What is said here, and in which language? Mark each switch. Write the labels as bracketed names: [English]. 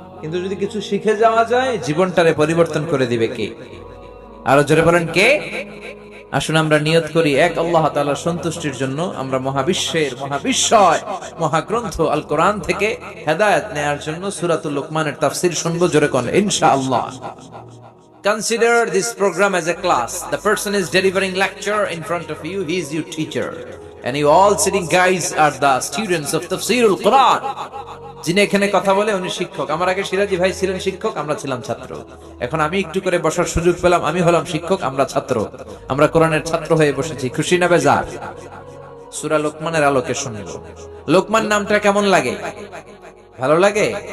[Bangla] কিন্তু যদি কিছু শিখে যাওয়া যায়, জীবনটারে পরিবর্তন করে দিবে কে? আরো জোরে বলেন কে? আসুন আমরা নিয়ত করি, এক আল্লাহ তাআলার সন্তুষ্টির জন্য আমরা মহাবিশ্বের, মহাবিশ্বয়, মহাগ্রন্থ আল কোরআন থেকে হেদায়েত নেয়ার জন্য সূরাতুল লোকমানের তাফসীর শুনবো। জোরে কোন ইনশাআল্লাহ। [English] Consider this program as a class. The person is delivering lecture in front of you. He is your teacher. And you all sitting guys are the students of Tafsirul Quran. [Bangla] যিনি এখানে কথা বলে উনি শিক্ষক। আমার আগে সিরাজি ভাই ছিলেন শিক্ষক, আমরা ছিলাম ছাত্র। এখন আমি একটু করে বসার সুযোগ পেলাম, আমি হলাম শিক্ষক, আমরা ছাত্র। আমরা কোরআনের ছাত্র হয়ে বসেছি। খুশি না বেজার? সূরা লোকমানের আলোকে শুনব। লোকমান নামটা কেমন লাগে? ভালো লাগে?